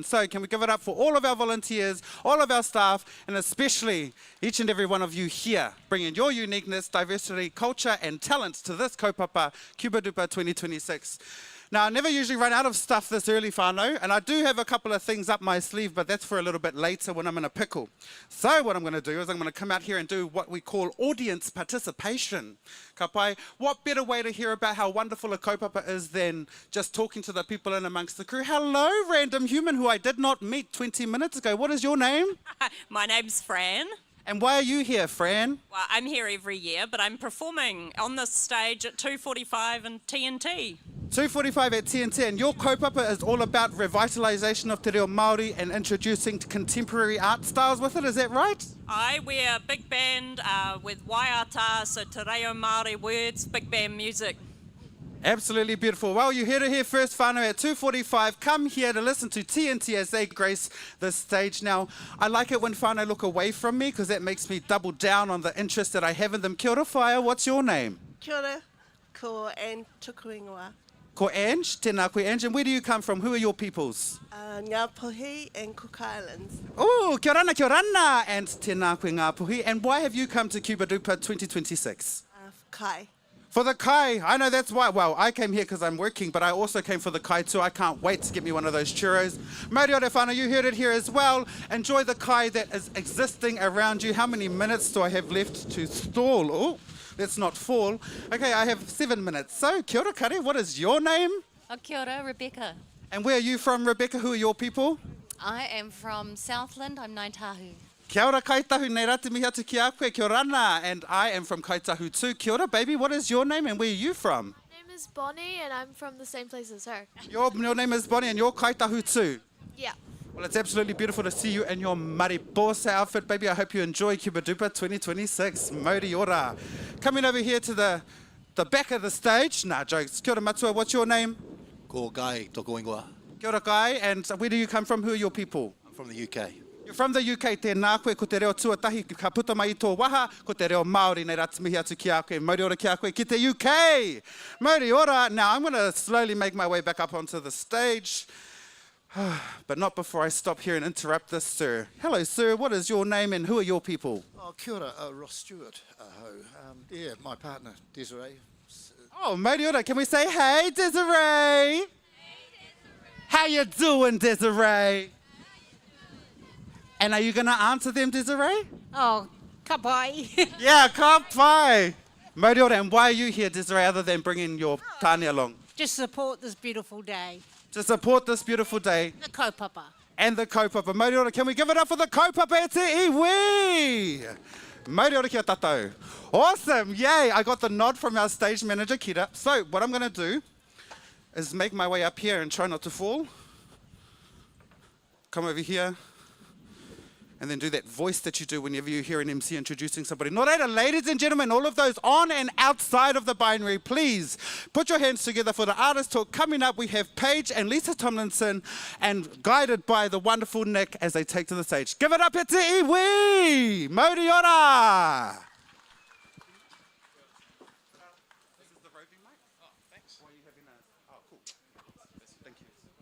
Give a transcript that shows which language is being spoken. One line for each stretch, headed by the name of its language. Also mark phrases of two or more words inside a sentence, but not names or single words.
English: So can we give it up for all of our volunteers, all of our staff, and especially each and every one of you here, bringing your uniqueness, diversity, culture, and talent to this kaupapa, Cuba Duper 2026. Now, I never usually run out of stuff this early, whānau, and I do have a couple of things up my sleeve, but that's for a little bit later when I'm in a pickle. So what I'm going to do is I'm going to come out here and do what we call audience participation.
Māori: Ka pai,
English: what better way to hear about how wonderful a kaupapa is than just talking to the people in amongst the crew. Hello, random human who I did not meet 20 minutes ago. What is your name? My name's Fran. And why are you here, Fran? Well, I'm here every year, but I'm performing on this stage at 2:45 and TNT. 2:45 at TNT, and your kaupapa is all about revitalisation of
Māori: te reo Māori
English: and introducing contemporary art styles with it, is that right? I wear a big band with waiata, so
Māori: te reo Māori
English: words, big band music. Absolutely beautiful. Well, you heard it here first, whānau, at 2:45. Come here to listen to TNT as they grace the stage. Now, I like it when whānau look away from me because that makes me double down on the interest that I have in them.
Māori: Kia ora, whaia,
English: what's your name?
Māori: Kia ora, ko Anne Tukuingoa. Ko Ange, tēnā koe Ange.
English: And where do you come from? Who are your peoples? Ngā Puhi and Cook Islands.
Rarotongan: Oh, kia orana,
Māori: and tēnā koe Ngā Puhi.
English: And why have you come to Cuba Duper 2026? Kai. For the kai, I know that's why. Well, I came here because I'm working, but I also came for the kai too. I can't wait to get me one of those churros. Mauri ore whānau, you heard it here as well. Enjoy the kai that is existing around you. How many minutes do I have left to stall? Oh, let's not fall. Okay, I have 7 minutes. So,
Māori: kia ora kare,
English: what is your name?
Māori: Kia ora, Rebecca.
English: And where are you from, Rebecca? Who are your people? I am from Southland. I'm Ngaitahu.
Māori: Kia ora Kaitahu, nei rā te mihi atu ki a koe,
Rarotongan: kia orana.
English: And I am from Kaitahu too.
Māori: Kia ora,
English: baby, what is your name and where are you from? My name is Bonnie and I'm from the same place as her. Your name is Bonnie and you're Kaitahu too? Yeah. Well, it's absolutely beautiful to see you in your mariposa outfit, baby. I hope you enjoy Cuba Duper 2026.
Māori: Mauri ora.
English: Coming over here to the back of the stage. Nah, jokes.
Māori: Kia ora matua,
English: what's your name?
Māori: Ko Guy Toko Ingoa. Kia ora
English: Guy, and where do you come from? Who are your people? I'm from the UK. You're from the UK,
Māori: tēnā koe, ko te reo tuatahi, ka puta mai I tō waha, ko te reo Māori, nei rā te mihi atu ki a koe, mauri ora ki a koe, ki te UK. Mauri ora.
English: Now, I'm going to slowly make my way back up onto the stage, but not before I stop here and interrupt this, sir. Hello, sir, what is your name and who are your people?
Māori: Oh, kia ora, Ross Stewart.
English: Yeah, my partner, Desiree.
Māori: Oh, mauri ora,
English: can we say, hey, Desiree? Hey, Desiree. How you doing, Desiree? And are you going to answer them, Desiree?
Māori: Oh, ka pai. Yeah, ka pai. Mauri ora,
English: and why are you here, Desiree, other than bringing your tāne along? Just support this beautiful day. To support this beautiful day. The kaupapa. And the kaupapa.
Māori: Mauri ora,
English: can we give it up for the kaupapa
Māori: e te iwi? Mauri ora kia tātou.
English: Awesome, yay. I got the nod from our stage manager, Kira. So what I'm going to do is make my way up here and try not to fall. Come over here. And then do that voice that you do whenever you hear an MC introducing somebody.
Māori: Nō reira,
English: ladies and gentlemen, all of those on and outside of the binary, please put your hands together for the artist talk. Coming up, we have Paige and Lisa Tomlinson, and guided by the wonderful Nick as they take to the stage. Give it up,
Māori: e te iwi! Mauri ora!
English: This is the roving mic? Oh, thanks. Why are you having a... Oh, cool. Thank you.